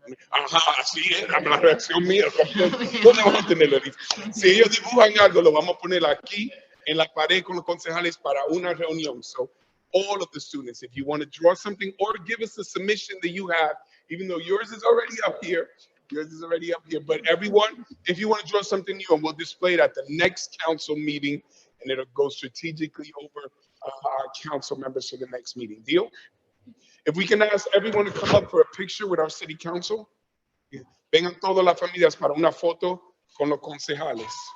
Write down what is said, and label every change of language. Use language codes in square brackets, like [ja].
[es] Ajá, así era la reacción mía. ¿Dónde vamos a tener el erizo? Si ellos dibujan algo, lo vamos a poner aquí, en la pared con los concejales para una reunión. [en] So all of the students, if you want to draw something or give us a submission that you have, even though yours is already up here, Yours is already up here. But everyone, if you want to draw something new, and we'll display it at the next council meeting, and it'll go strategically over our council members for the next meeting. Deal? If we can ask everyone to come up for a picture with our city council. [es] Vengan todas las familias para una foto con los concejales.